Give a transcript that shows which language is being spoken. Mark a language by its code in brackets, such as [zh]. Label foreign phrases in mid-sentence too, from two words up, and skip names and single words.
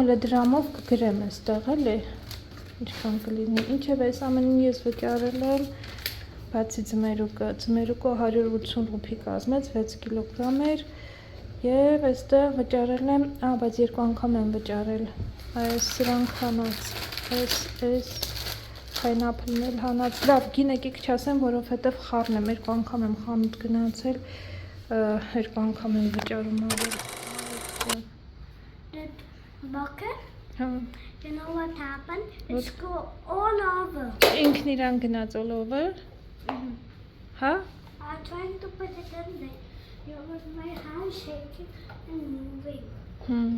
[hy] հələ դրամով կգրեմ այստեղ էլի, ինչքան կլինի, ինչև այս ամենին ես վճարել եմ, բացի ձմերուկը 180 ռուպի կազմեց, 6 կիլոգրամ էր և այստեղ վճարել եմ, բայց երկու անգամ եմ վճարել, այս սրանք հանած, այս pineapple-ն էլ հանած, լավ, գին եկեք չասեմ, որովհետև խառն եմ, երկու անգամ եմ խանութ գնացել, երկու անգամ եմ վճարում ավել։ [en] Bucket? You know what happened? It's go all over. [hy] Ինքն իրան գնաց [en] all over? [hy] Հա? [en] I'm trying to put it in there. You with my hand shaking and moving.